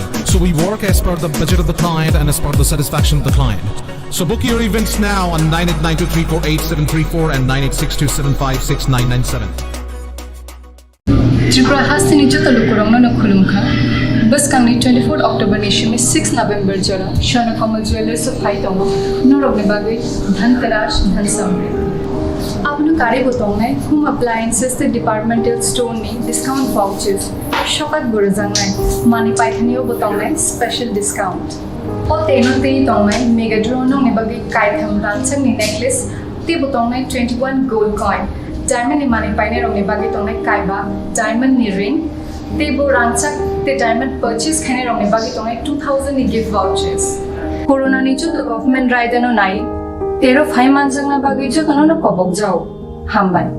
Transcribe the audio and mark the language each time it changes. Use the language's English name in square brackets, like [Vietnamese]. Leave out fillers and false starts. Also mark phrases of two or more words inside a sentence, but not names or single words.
[English] So we work as per the budget of the client and as per the satisfaction of the client. So book your events now on 9892348734 and 9862756997. [Kok Borok] Tripura Hasini Jotalu Kurangno no Khulumkha बस कांगनी 24 अक्टोबर निशिमी 6 नवंबर जरा शरण कमल ज्वेलर्स ऑफ हाइटोंग नोरबने बागे [Hindi] धनतेरस धनसमृद्धि [Kok Borok] आपनु गाड़ी बोतोंगनाय [English] home appliances the departmental store [Kok Borok] नि [English] discount vouchers [Kok Borok] शकात बुरजांगनाय मानि पाइथनियो बोतोंगनाय [English] special discount [Kok Borok] ओ तेनो ते तोंगनाय [English] mega draw [Kok Borok] नो ने बागे काइथम रानसंग नि नेकलेस ते बोतोंगनाय 21 [English] gold coin diamond [Kok Borok] नि मानि पाइने रोने बागे तोंगनाय काइबा डायमंड नि रिंग तेबो रांचक ते [English] diamond purchase [Kok Borok] खाने रोने बाकी तोंगे 2000 नि [English] gift vouchers [Kok Borok] कोरोना नि जो गवर्नमेंट राइडनो नाइ तेरो 5 मानजंगना बाकी जो तनो कबक जाओ हामबाय